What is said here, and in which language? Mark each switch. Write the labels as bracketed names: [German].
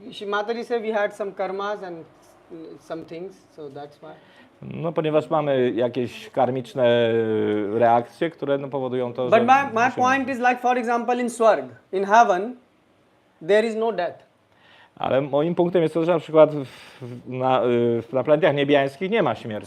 [English] Mataji said we had some karmas and some things, so that's why. [Polish] No, ponieważ mamy jakieś karmiczne reakcje, które no, powodują to, [English] But [Polish] że... [English] my point is like, for example, in Swarg, in heaven, there is no death. [Polish] Ale moim punktem jest to, że na przykład na planetach niebiańskich nie ma śmierci.